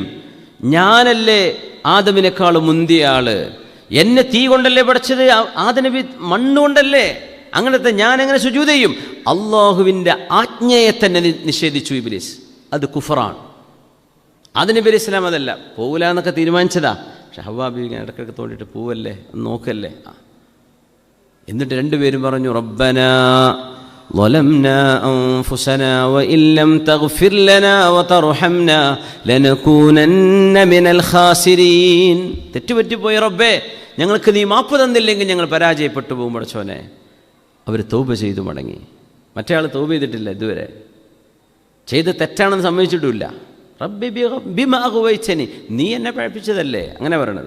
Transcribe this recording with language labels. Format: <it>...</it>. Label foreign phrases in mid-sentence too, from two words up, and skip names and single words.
<ml>ഞാനല്ലേ ആദമിനേക്കാളും മുന്തിയ ആള്, എന്നെ തീ കൊണ്ടല്ലേ പഠിച്ചത്, ആദം നബി മണ്ണുകൊണ്ടല്ലേ, അങ്ങനത്തെ ഞാൻ എങ്ങനെ സുജൂദ് ചെയ്യും? അള്ളാഹുവിൻ്റെ ആജ്ഞയെ തന്നെ നിഷേധിച്ചു ഇബ്ലീസ്. അത് കുഫറാണ്. ആദം നബി</ml> <ar>عليه السلام</ar> <ml>അതല്ല, പോവില്ല എന്നൊക്കെ തീരുമാനിച്ചതാ. പക്ഷെ ഹവ്വാ ബീവി ഇങ്ങനെ ഇടയ്ക്കിടയ്ക്ക് തോണ്ടിയിട്ട് പോവല്ലേ, നോക്കല്ലേ. എന്നിട്ട് രണ്ടുപേരും പറഞ്ഞു,</ml> <ar>റബ്ബനാ ظلمنا أنفسنا وإن لم تغفر لنا وترحمنا لنكونن من الخاسرين.</ar> <ml>തെറ്റുപറ്റിപ്പോയി റബ്ബേ, ഞങ്ങൾക്ക് നീ മാപ്പ് തന്നില്ലെങ്കിൽ ഞങ്ങൾ പരാജയപ്പെട്ടു പോകും പടച്ചോനെ. അവർ തൗബ ചെയ്തു മടങ്ങി. മറ്റേ ആൾ തൗബ ചെയ്തിട്ടില്ല ഇതുവരെ, ചെയ്ത് തെറ്റാണെന്ന് സമ്മതിച്ചിട്ടുമില്ല.</ml> <ar>رب بما أغويتني,</ar> <ml>നീ എന്നെ പഴപ്പിച്ചതല്ലേ, അങ്ങനെ പറയണത്.</ml>